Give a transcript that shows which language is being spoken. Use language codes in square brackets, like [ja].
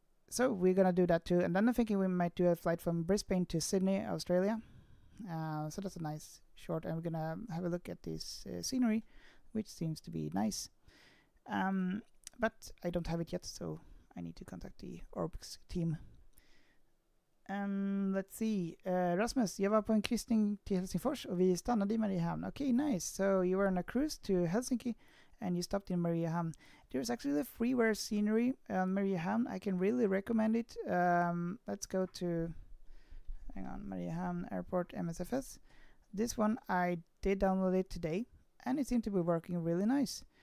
[en] So we're gonna do that too, and then I'm thinking we might do a flight from Brisbane to Sydney, Australia. So that's a nice short, and we're gonna have a look at this scenery, which seems to be nice. But I don't have it yet, so I need to contact the Orbex team. Let's see. [sv] Rasmus, jag var på en kryssning till Helsingfors och vi stannade i Mariehamn. [en] Okay, nice. So you were on a cruise to Helsinki and you stopped in Mariehamn. There's actually a freeware scenery on Mariehamn. I can really recommend it. Let's go to Mariehamn Airport MSFS. This one I did download it today and it seemed to be working really nice.